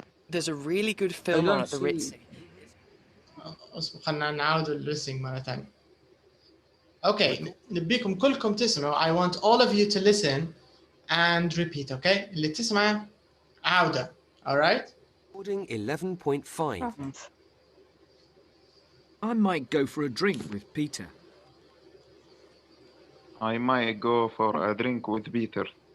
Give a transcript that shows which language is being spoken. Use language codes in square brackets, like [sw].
[en] There's a really good film on at the Ritzy. [ar] خلينا نعاود الليسنينج مرة ثانية. Okay, نبيكم كلكم تسمعوا. [en] I want all of you to listen and repeat, okay? [ar] اللي تسمع عودة. All right? [en] Recording 11.5. I might go for a drink with Peter. I might go for a drink with Peter.